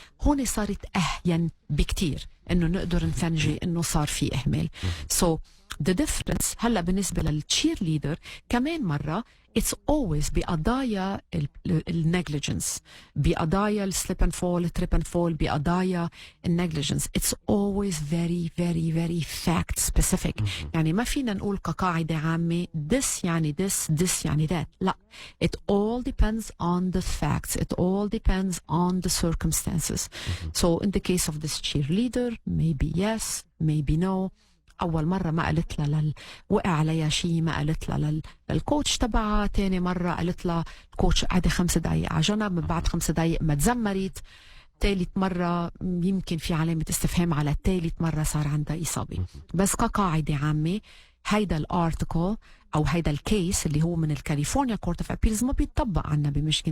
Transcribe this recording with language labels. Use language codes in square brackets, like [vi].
[ar] هون صارت أهين بكتير إنه نقدر نفنجي إنه صار في إهمال. [en] So the difference [ar] هلا بالنسبة للتشير ليدر كمان مرة [en] it's always [ar] بقضايا النيجليجنس، بقضايا السليب اند فول، تريب اند فول، بقضايا النيجليجنس. [en] it's always very very very fact specific. [ar] يعني ما فينا نقول كقاعدة عامة [en] this [ar] يعني this يعني [en] that، [ar] لا. [en] it all depends on the facts, it all depends on the circumstances. So in the case of this cheerleader maybe yes maybe no. [ar] أول مرة ما قالت لها وقع عليها شيء، ما قالت لها للكوتش تبعها. تاني مرة قالت لها الكوتش قعد 5 دقايق على جنب، من بعد 5 دقايق ما تزمرت. ثالث مرة يمكن في علامة استفهام على ثالث مرة صار عندها إصابة. بس كقاعدة عامة هيدا الارتيكل أو هيدا الكيس اللي هو من الكاليفورنيا كورت اوف ابيلز ما بيتطبق عنا بمشكل.